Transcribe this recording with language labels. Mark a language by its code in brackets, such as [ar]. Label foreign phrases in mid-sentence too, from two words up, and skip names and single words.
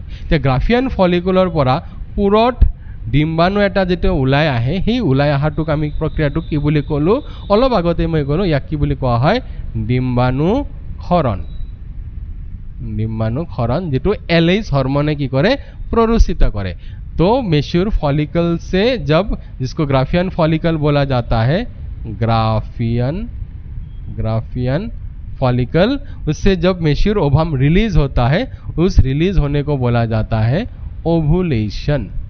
[as] এতিয়া গ্ৰাফিয়ান ফলিকুলৰ পৰা পুৰঠ ডিম্বাণু এটা যেতিয়া ওলাই আহে, সেই ওলাই অহাটোক আমি প্ৰক্ৰিয়াটোক কি বুলি ক'লোঁ, অলপ আগতে মই ক'লোঁ, ইয়াক কি বুলি কোৱা হয়, ডিম্বাণু ক্ষৰণ। ডিম্বাণু ক্ষৰণ, যিটো LH হৰমনে কি কৰে, [hi] प्ररोचित करे। तो मेच्योर फॉलिकल से जब, जिसको ग्राफियन फॉलिकल बोला जाता है, ग्राफियन फॉलिकल, उससे जब मेच्योर ओवम रिलीज होता है, उस रिलीज होने को बोला जाता है ओवुलेशन।